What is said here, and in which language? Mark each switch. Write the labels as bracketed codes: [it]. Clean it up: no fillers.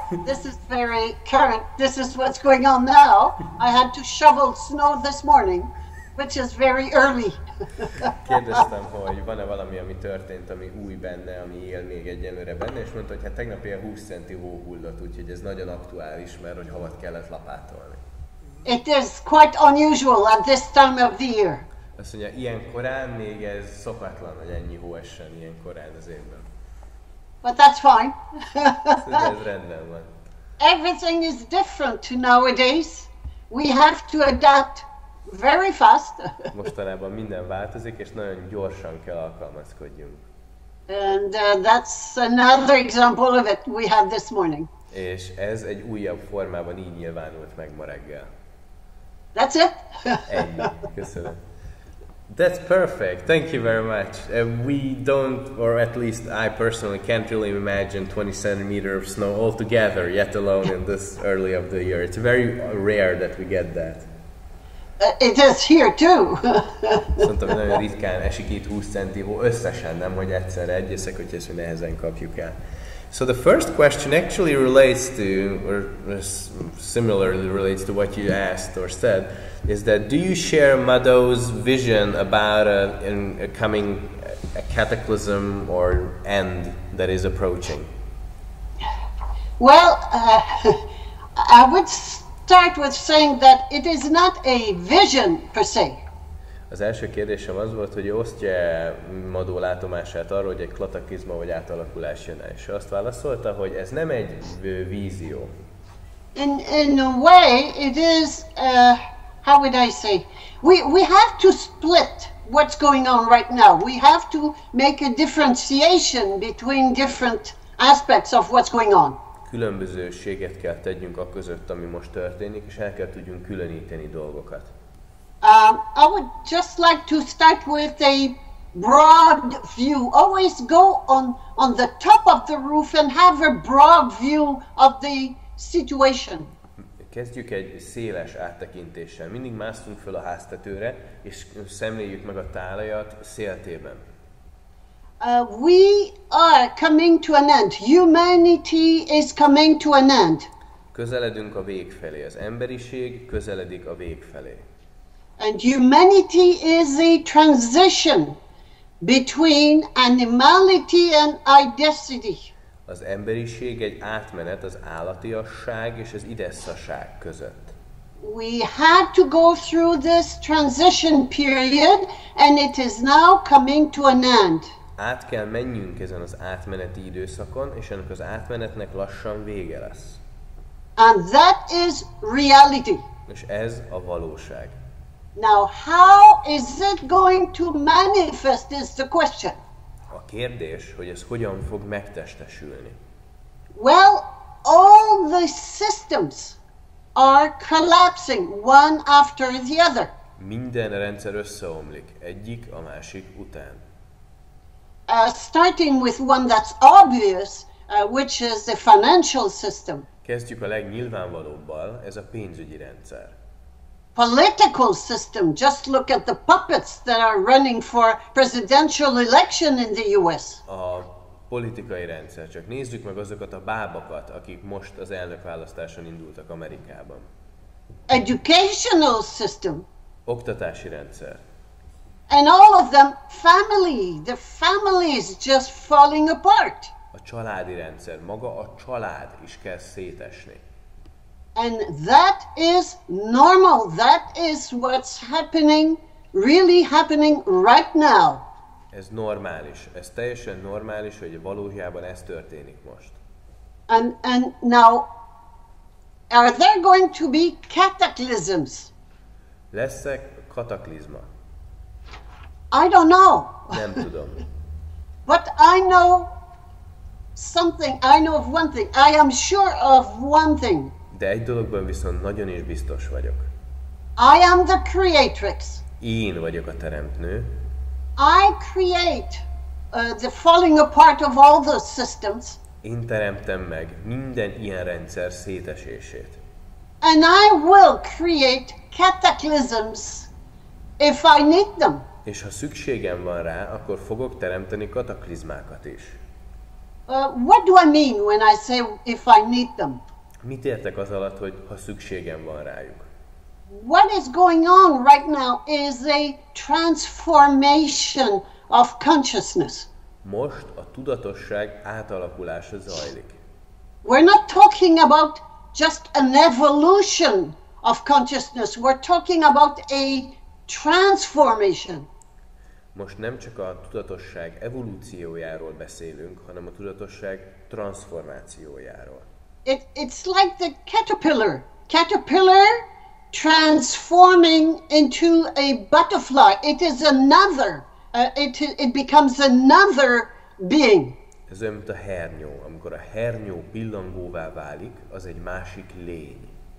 [en] This is very current. This is what's going on now. I had to shovel snow this morning, which is very early. [hu] Kérdeztem, hogy van-e valami, ami történt, ami új benne, ami él még egyelőre benne, és mondta, hogy hát tegnap ilyen 20 centi hó hullott, úgyhogy ez nagyon aktuális, mert hogy havat kellett lapátolni. [en] It is quite unusual at this time of the year. [hu] Azt mondja, ilyen korán még ez szokatlan, hogy ennyi hó essen ilyen korán az évben. [en] But that's fine. [hu] Ez rendben van. [en] Everything is different nowadays. We have to adapt very fast. [hu] Mostanában minden változik, és nagyon gyorsan kell alkalmazkodjunk. [en] And that's another example of it we had this morning. [hu] És ez egy újabb formában így nyilvánult meg ma reggel. [en] That's it. [hu] Ennyi. Köszönöm. [en] That's perfect. Thank you very much. We don't, or at least I personally can't really imagine 20 centimeters of snow altogether, yet alone in this early of the year. It's very rare that we get that. It is here too. [hu] Mondtam, hogy nagyon ritkán esik itt 20 centi hó összesen, nem hogy egyszerre egyeszek, hogy ezt nehezen kapjuk el. [en] So the first question actually relates to, or similarly relates to what you asked or said, is that do you share Madó's vision about a coming cataclysm or end that is approaching? Well, I would start with saying that it is not a vision per se. [hu] Az első kérdésem az volt, hogy osztja-e Madó látomását arról, hogy egy kataklizma vagy átalakulás jön el. És azt válaszolta, hogy ez nem egy vízió. [en] In a way, it is, how would I say, we have to split what's going on right now. We have to make a differentiation between different aspects of what's going on. [hu] Különbözőséget kell tegyünk a között, ami most történik, és el kell tudjunk különíteni dolgokat. [en] I would just like to start with a broad view. Always go on the top of the roof and have a broad view of the situation. [hu] Kezdjük egy széles áttekintéssel. Mindig mászunk föl a háztetőre, és szemléljük meg a tájat széltében. [en] We are coming to an end. Humanity is coming to an end. [hu] Közeledünk a vég felé. Az emberiség közeledik a vég felé. [en] And humanity is a transition between animality and identity. [hu] Az emberiség egy átmenet az állatiasság és az idesszaság között. [en] We had to go through this transition period, and it is now coming to an end. [hu] Át kell menjünk ezen az átmeneti időszakon, és ennek az átmenetnek lassan vége lesz. [en] And that is reality. [hu] És ez a valóság. [en] Now, how is it going to manifest is the question. [hu] A kérdés, hogy ez hogyan fog megtestesülni. [en] Well, all the systems are collapsing one after the other. [hu] Minden rendszer összeomlik, egyik a másik után. [en] Starting with one that's obvious, which is the financial system. [hu] Kezdjük a legnyilvánvalóbbal, ez a pénzügyi rendszer. [en] Political system, just look at the puppets that are running for presidential election in the US. [hu] A politikai rendszer, csak nézzük meg azokat a bábakat, akik most az elnökválasztáson indultak Amerikában. [en] Educational system. [hu] Oktatási rendszer. [en] And all of them, family. The family is just falling apart. [hu] A családi rendszer, maga a család is kezd szétesni. [en] And that is normal. That is what's happening, really happening right now. [hu] Ez normális. Ez teljesen normális, hogy valójában ez történik most. [en] And now, are there going to be cataclysms? [hu] Lesz-e kataklizma? [en] I don't know. [hu] Nem tudom. [en] But I know something. I know of one thing. I am sure of one thing. [hu] De egy dologban viszont nagyon is biztos vagyok. [en] I am the creatrix. [hu] én vagyok a teremtő, [en] I create the falling apart of all those systems, [hu] én teremtem meg minden ilyen rendszer szétesését. [en] and I will create cataclysms if I need them. [hu] És ha szükségem van rá, akkor fogok teremteni kataklizmákat is. [en] What do I mean when I say if I need them? [hu] Mit értek az alatt, hogy ha szükségem van rájuk? [en] What is going on right now is a transformation of consciousness. [hu] Most a tudatosság átalakulása zajlik. [en] We're not talking about just an evolution of consciousness. We're talking about a transformation. [hu] Most nem csak a tudatosság evolúciójáról beszélünk, hanem a tudatosság transformációjáról. [en] It's like the caterpillar. Caterpillar transforming into a butterfly. It is another. It becomes another being. [hu] Ez olyan, mint a hernyó. Amikor a hernyó pillangóvá válik, az egy másik lény.